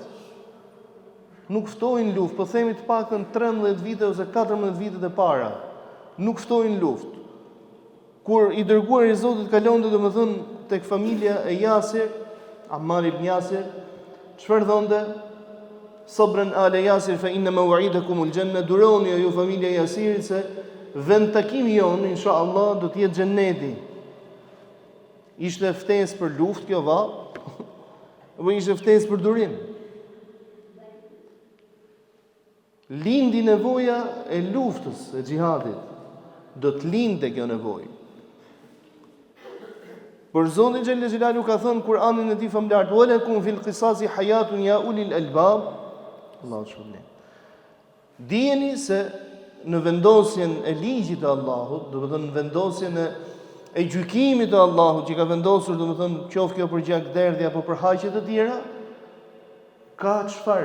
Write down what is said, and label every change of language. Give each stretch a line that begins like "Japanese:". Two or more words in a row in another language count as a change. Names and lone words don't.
Albanian: Nuk ftojnë luftë, po themi të paktën 13 vite ose 14 vitet e para. Nuk ftojnë luftë. Kur i dërguar i Zotit kalonte domethënë tek familja e Yasir, Ammar ibn Yasir, çfarë thonte?
Arabic: صبرا آل ياسر فإن موعدكم الجنة,
Albanian: duroni ju familja e Yasirit se vend takimi jon inshallah do të jetë xheneti. Ishte ftesë për luftë kjo vallë, apo ishte ftesë për durim? Lindi nevoja e luftës, e xhihadit. Do të lindte kjo nevojë. Por Zoti
Arabic: جل جلاله
Albanian: ka thënë Kur'anin e tij famlar:
Arabic: "ولكم في القصاص حياة يا أولي الألباب."
Albanian: Allahu shpëlbim. Dijeni se në vendosjen e ligjit të Allahut, do të thënë në vendosjen e gjykimit të Allahut që ka vendosur, do të thënë qoftë kjo për gjakderdhje apo për haqe të tjera, ka çfarë?